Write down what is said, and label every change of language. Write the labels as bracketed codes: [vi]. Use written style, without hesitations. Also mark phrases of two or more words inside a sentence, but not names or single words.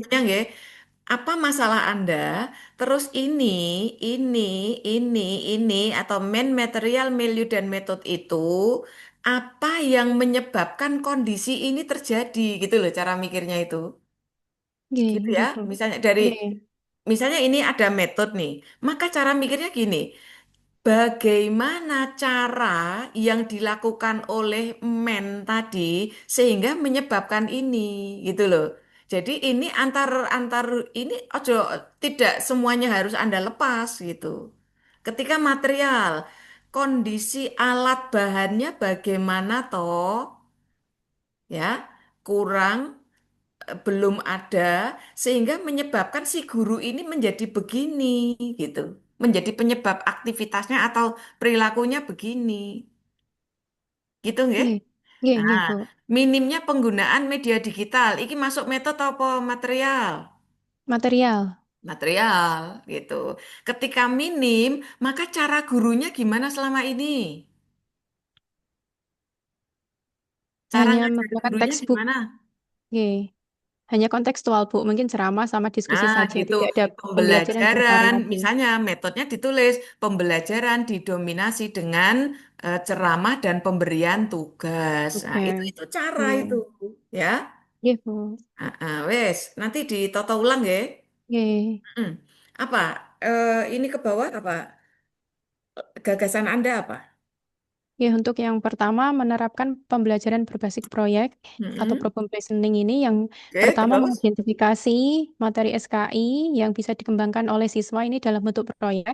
[id] semuanya nggih. Apa masalah Anda? Terus ini, ini, ini, atau main material, milieu, dan metode itu, apa yang menyebabkan kondisi ini terjadi? Gitu loh cara mikirnya itu. nggih, Gitu ya. nggih, Bu. Nggih, Misalnya ini ada metode nih. Maka cara mikirnya gini. Bagaimana cara yang dilakukan oleh men tadi sehingga menyebabkan ini gitu loh. Jadi ini antar antar ini ojo tidak semuanya harus Anda lepas gitu. Ketika material, kondisi alat bahannya bagaimana toh ya kurang belum ada sehingga menyebabkan si guru ini menjadi begini gitu. Menjadi penyebab aktivitasnya atau perilakunya begini. Gitu nggih? nggih. Nggih, Nah, nggih, Bu. minimnya penggunaan media digital. Iki masuk metode apa material? Material. Material gitu. Ketika minim, maka cara gurunya gimana selama ini? Cara Hanya ngajar menggunakan gurunya textbook. gimana? Nggih. Hanya kontekstual, Bu. Mungkin ceramah sama diskusi Nah, saja. gitu. Tidak ada pembelajaran bersama Pembelajaran, lagi. misalnya metodenya ditulis, pembelajaran didominasi dengan ceramah dan pemberian tugas. Nah, Oke. itu cara itu, Nggih. ya. Nggih, Bu. Wes, nanti ditoto ulang ya. Nggih. Hmm. Apa? Ini ke bawah apa? Gagasan Anda apa? Ya, untuk yang pertama menerapkan pembelajaran berbasis proyek atau Hmm. problem listening ini yang Oke, pertama terus? mengidentifikasi materi SKI yang bisa dikembangkan oleh siswa ini dalam bentuk proyek.